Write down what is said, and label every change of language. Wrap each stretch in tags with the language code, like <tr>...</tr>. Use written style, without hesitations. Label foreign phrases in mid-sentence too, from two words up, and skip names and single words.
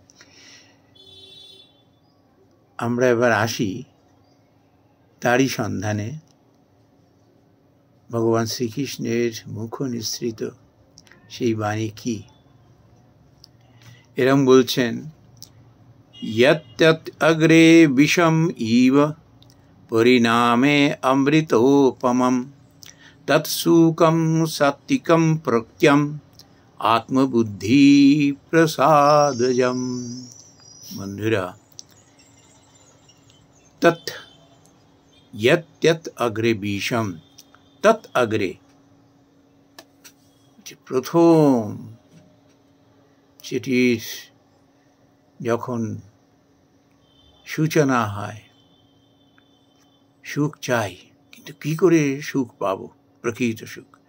<bn>আমরা এবার আসি তারই সন্ধানে। ভগবান শ্রীকৃষ্ণের মুখ নিঃসৃত সেই বাণী কি? এরম বলছেন,</bn> <sa>यत् अग्रे विषम इव परिणामे अमृतोपमं तत्सुखं सात्विकं प्रत्यं आत्मबुद्धि प्रसादजम।</sa> <bn>बंधुरा,</bn> <sa>तत् यत् अग्रे विषम, तत् अग्रे</sa> <bn>প্রথম সেটির যখন সূচনা হয়, সুখ চাই, কিন্তু কি করে সুখ পাবো, প্রকৃত সুখ?</bn>